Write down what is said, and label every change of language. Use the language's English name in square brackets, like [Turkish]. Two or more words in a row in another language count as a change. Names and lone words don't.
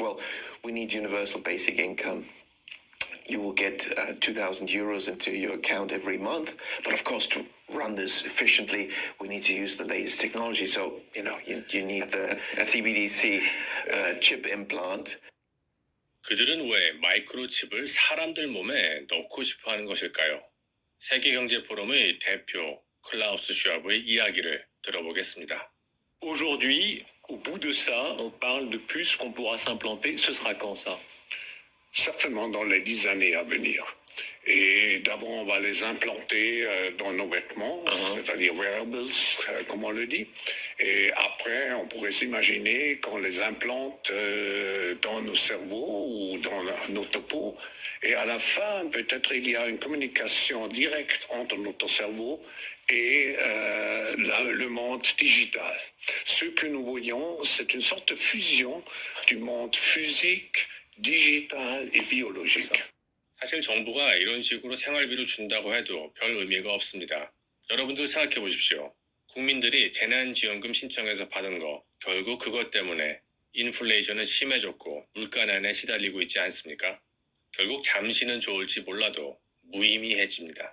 [English] Well, we need universal basic income. You will get 2,000 euros into your account every month. But of course, to run this efficiently, we need to use the latest technology. So, you need the CBDC chip implant. [Korean] 그들은 왜 마이크로칩을 사람들 몸에 넣고 싶어 하는 것일까요? 세계경제포럼의 대표 클라우스 슈와브의 이야기를 들어보겠습니다. [French] Aujourd'hui, au bout de ça, on parle de puces qu'on pourra s'implanter. Ce sera quand ça? Certainement dans les 10 années à venir. Et d'abord, on va les implanter dans nos vêtements, c'est-à-dire wearables, comme on le dit. Et après, on pourrait s'imaginer qu'on les implante dans nos cerveaux ou dans notre peau. Et à la fin, peut-être il y a une communication directe entre notre cerveau et le monde digital. Ce que nous voyons, c'est une sorte de fusion du monde physique digitale et biologique. [Korean] 사실 정부가 이런 식으로 생활비를 준다고 해도 별 의미가 없습니다. 여러분들 생각해 보십시오. 국민들이 재난지원금 신청해서 받은 거 결국 그것 때문에 인플레이션은 심해졌고 물가난에 시달리고 있지 않습니까? 결국 잠시는 좋을지 몰라도 무의미해집니다.